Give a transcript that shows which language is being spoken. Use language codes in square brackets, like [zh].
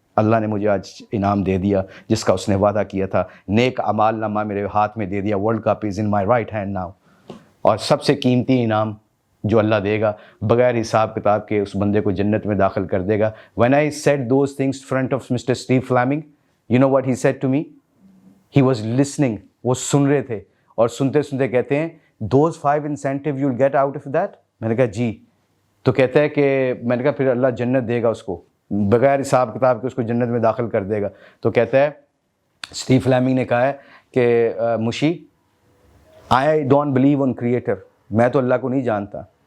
[ur] اللہ نے مجھے آج انعام دے دیا جس کا اس نے وعدہ کیا تھا, نیک اعمال نامہ میرے ہاتھ میں دے دیا. [en] World Cup is in my right hand now. [ur] اور سب سے قیمتی انعام جو اللہ دے گا بغیر حساب کتاب کے اس بندے کو جنت میں داخل کر دے گا. [en] when I said those things in front of Mr. Steve Fleming, you know what he said to me? He was listening. [ur] وہ سن رہے تھے اور سنتے سنتے کہتے ہیں [en] those 5 incentive you'll get out of that. [ur] میں نے کہا جی. تو کہتا ہے کہ میں نے کہا پھر اللہ جنت دے گا اس کو, بغیر حساب کتاب کے اس کو جنت میں داخل کر دے گا. تو کہتا ہے اسٹیو فلیمنگ نے کہا ہے کہ مشی [en] I don't believe on creator, [ur] میں تو اللہ کو نہیں جانتا.